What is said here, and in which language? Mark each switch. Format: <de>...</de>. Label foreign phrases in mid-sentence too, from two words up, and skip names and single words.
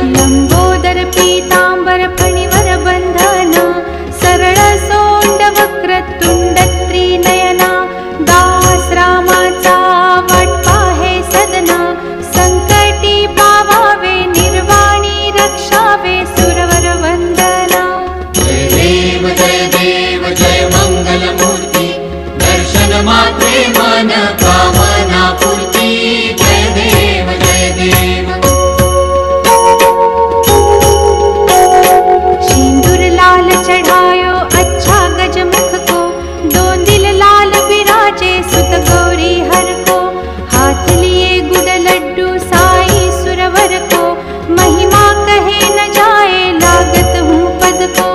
<mr>लंबोदर पीतांबर फणिवर बंधन, सरळ सोंड वक्र तुंड त्रिनयना, दास रामाचा वाट पाहे सदना, संकटी पावावे निर्वाणी रक्षावे सुरवर वंदना। जय देव जय मंगल मूर्ती, दर्शन मात्रे मन कामना पूर्ती। जय देव जय देव।</mr> <hi>सिंदूर लाल चढ़ायो अच्छा गजमुख को, दो दिल लाल विराजे सुत गौरी हर को, हाथ लिए गुड़ लड्डू साई सुरवर को, महिमा कहे न जाए लागत हूँ पद को।</hi>